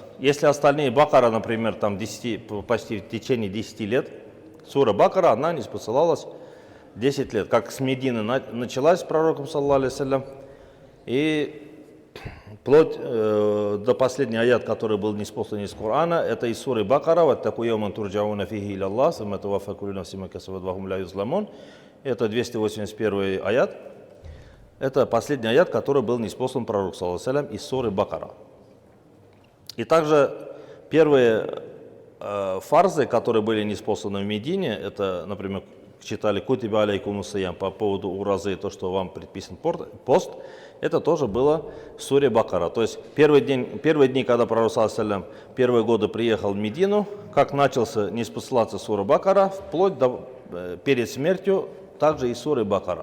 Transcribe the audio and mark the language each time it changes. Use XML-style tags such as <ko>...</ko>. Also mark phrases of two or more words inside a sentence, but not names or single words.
<ru>Если остальные Бакара, например, там почти в течение 10 лет, сура Бакара, она ниспосылалась 10 лет. Как с Медины началась с пророком,</ru> <ar>صلى الله عليه وسلم,</ar> <ru>и вплоть до последнего аят, который был ниспослан из Корана, это из суры Бакара, вот такой</ru> <ar>«يوما ترجعون فيه إلى الله ثم توفى كل نفس ما كسبت وهم لا يظلمون».</ar> <ru>Это 281 аят. Это последний аят, который был ниспослан пророку,</ru> <ar>صلى الله عليه وسلم,</ar> <ru>из суры Бакара. И также первые фарзы, которые были ниспосланы в Медине, это, например, читали</ru> <ar>«كتب عليكم الصيام»</ar> <ru>по поводу уразы, то, что вам предписан пост, это тоже было в суре Бакара. То есть первые дни, когда пророк,</ru> <ar>صلى الله عليه وسلم,</ar> <ru>первые годы приехал в Медину, как начался ниспосылаться сура Бакара, вплоть до перед смертью также и суры Бакара.</ru>